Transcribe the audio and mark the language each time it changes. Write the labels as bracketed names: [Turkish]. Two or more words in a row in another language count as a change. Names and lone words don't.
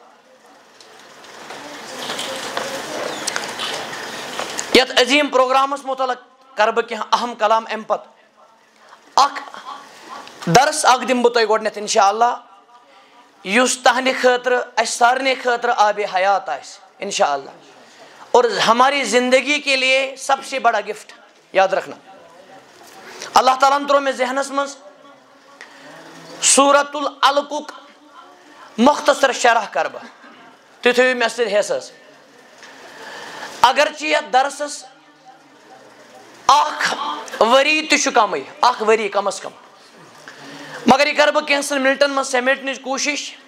[Kashmiri] यत अजीम प्रोग्रामस मुतलक कर बह कह अहम कलाम अम पत दरस दिम बह तुम गोडनेथ इंशाअल्लाह युस तहंदि खतर अस सारने खतर आब हयात आस इंशाअल्लाह [Urdu] اور ہماری زندگی کے لیے سب سے بڑا گفٹ یاد رکھنا. [Kashmiri] अल्लाह ताला त्रो मे जहनस मज सूरतुल अलकुक मुख्तसर शरह कर बह तुम थो मे सत हेस अगर यथ दरसस वरी तम वरी कम अज कम मगर यह कर बह कैंसन मिनटन मज समेटन कोशिश।